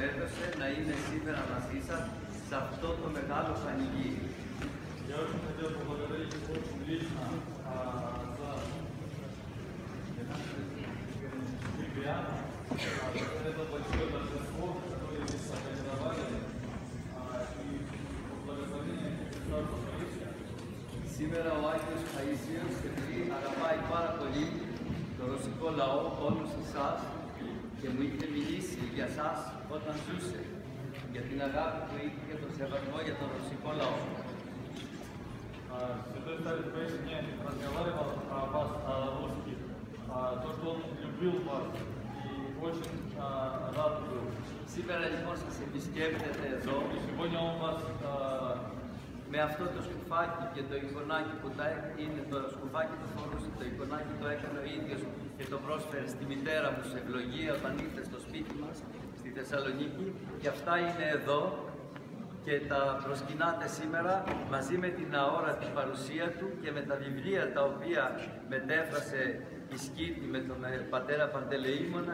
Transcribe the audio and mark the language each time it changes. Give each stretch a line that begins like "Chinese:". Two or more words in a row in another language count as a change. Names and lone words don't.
Greek: επέλεξε να είναι σήμερα μαζί σας σε αυτό το μεγάλο πανηγύρι.
Russian: Я очень хотел поблагодарить очень лично за ребят, это большое торжество, которое здесь организовали, и благословение Царства Paisia.
Greek: Σήμερα ο Άγιος Παΐσιος αγαπάει πάρα πολύ το ρωσικό λαό, όλους εσάς, και μου είχε μιλήσει για σας όταν ζούσε, για την αγάπη που είχε και τον σεβασμό για τον ρωσικό λαό.
Russian: Святой Старец Паисий мне разговаривал о вас, о русских, то, что он любил вас и очень рад был.
Greek: Σήμερα λοιπόν σας επισκέπτεται εδώ
Russian: И сегодня он вас
Greek: με αυτό το σκουφάκι και το εικονάκι που είναι το σκουφάκι που φορούσε, το εικονάκι το έκανε ο ίδιος και το πρόσφερε στη μητέρα μου σε ευλογία όταν ήρθε στο σπίτι μας στη Θεσσαλονίκη, και αυτά είναι εδώ και τα προσκυνάτε σήμερα μαζί με την αόρατη παρουσία του και με τα βιβλία τα οποία μετέφρασε η Σκήτη με τον πατέρα Παντελεήμονα.